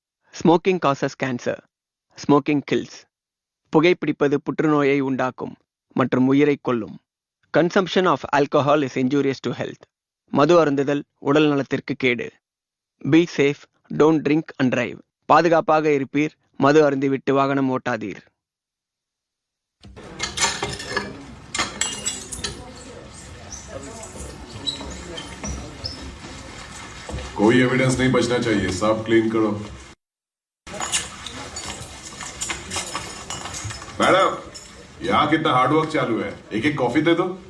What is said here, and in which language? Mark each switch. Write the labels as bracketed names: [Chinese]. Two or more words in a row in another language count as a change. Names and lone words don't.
[English] Smoking causes cancer. Smoking kills. [Tamil] புகைப்பிடிப்பது புற்றுநோயை உண்டாக்கும். மற்றும் உயிரை கொல்லும். [English] Consumption of alcohol is injurious to health. [Tamil] மது அருந்துதல் உடல் நலத்திற்கு கேடு. [English] be safe, don't drink and drive. [Tamil] பாதுகாப்பாக இருப்பீர், மது அருந்திவிட்டு வாகனம் ஓட்டாதீர். [Hindi] कोई एविडेंस नहीं बचना चाहिए, सब क्लीन करो. मैडम, यहाँ कितना हार्डवर्क चालू है, एक एक कॉफी दे दो.